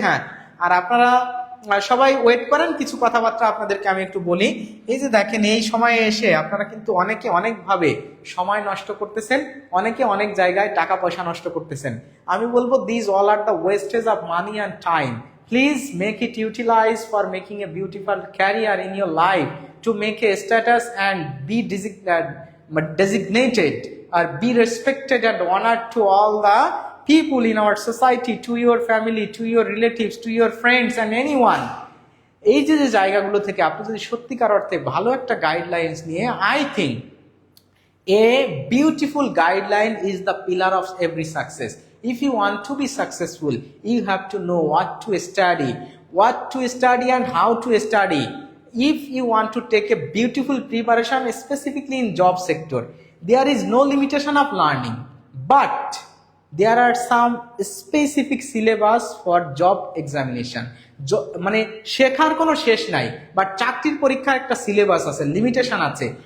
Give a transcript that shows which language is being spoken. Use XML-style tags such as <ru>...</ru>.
<bn>হ্যাঁ, আর আপনারা সবাই ওয়েট করেন, কিছু কথাবার্তা আপনাদেরকে আমি একটু বলি। এই যে দেখেন, এই সময়ে এসে আপনারা কিন্তু অনেকে অনেকভাবে সময় নষ্ট করতেছেন, অনেকে অনেক জায়গায় টাকা পয়সা নষ্ট করতেছেন। আমি বলবো</bn> <en>This all are the wastage of money and time. Please make it utilize for making a beautiful career in your life, to make a status and be designated or be respected and honored to all the people in our society, to your family, to your relatives, to your friends and anyone.</en> <bn>এই যে যে জায়গাগুলো থেকে আপনি যদি সত্যিকার অর্থে ভালো একটা গাইডলাইন্স নিয়ে,</bn> <en>I think a beautiful guideline is the pillar of every success. If you want to be successful, you have to know what to study and how to study. If you want to take a beautiful preparation, specifically in job sector, there is no limitation of learning, but there are some specific syllabus for job examination.</en> <bn>মানে শেখার কোনো শেষ নাই, but চাকরির পরীক্ষার একটা syllabus আছে, limitation আছে।</bn>